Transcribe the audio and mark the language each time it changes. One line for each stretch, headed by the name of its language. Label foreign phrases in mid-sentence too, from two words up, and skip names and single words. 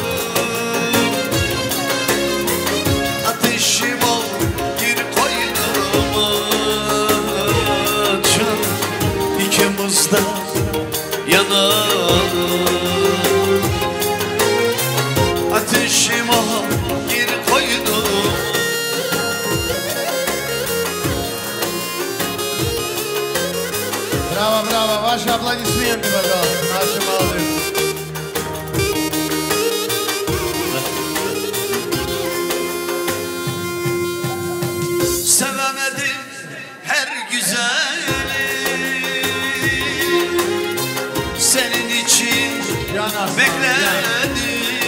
Turkish: Ateşim ol gir koynuma can, ikimiz de yanalım. Ateşim ol gir koynuma.
Russian: Браво, браво. Ваши аплодисменты, пожалуйста, наши молодые.
Turkish: Sevemedim her güzeli, senin için bekledim.